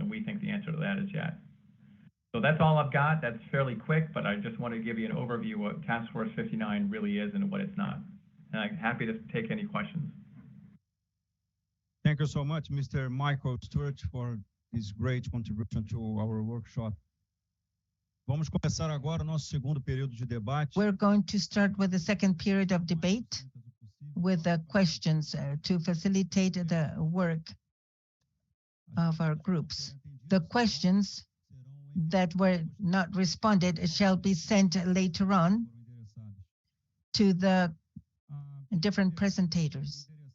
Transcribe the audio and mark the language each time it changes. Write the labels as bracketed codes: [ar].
[en] And we think the answer to that is yes. So that's all I've got. That's fairly quick, but I just want to give you an overview of what Task Force 59 really is and what it's not. And I'm happy to take any questions. Thank you so much, Mr. Michael Stewart, for this great contribution to our workshop. [pt] Vamos começar agora o nosso segundo período de debate. [en] We're going to start with the second period of debate with the questions to facilitate the work of our groups. The questions that were not responded shall be sent later on to the different presentators.